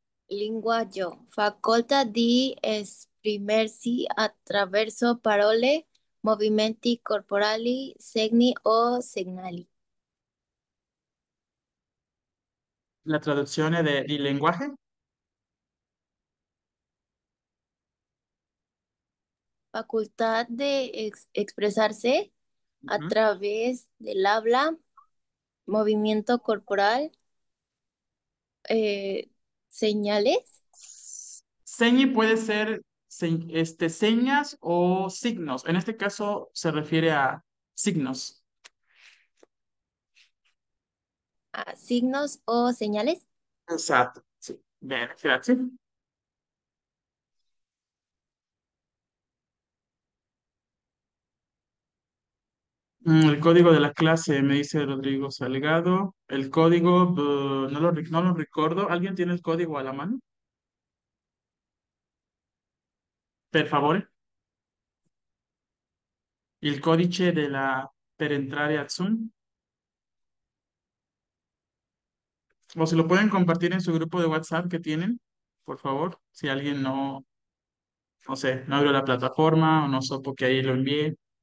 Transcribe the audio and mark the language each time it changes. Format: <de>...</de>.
<it>Linguaggio, facoltà di esprimersi attraverso parole, movimenti corporali, segni o segnali. La traduzione di lenguaje.</it> <es>Facultad de expresarse a Ujú. través del habla, movimiento corporal, eh, señales. Señi puede ser señas o signos. En este caso se refiere a signos. Signos o señales. Exacto. Sí. Bien, gracias. El código de la clase, me dice Rodrigo Salgado. El código, no lo recuerdo. ¿Alguien tiene el código a la mano?</es> <it>Per favore. Il codice per entrare a Zoom.</it> <es>O se lo pueden compartir en su grupo de WhatsApp que tienen, por favor. Si alguien no sé, no abrió la plataforma o no supo que ahí lo envié.</es>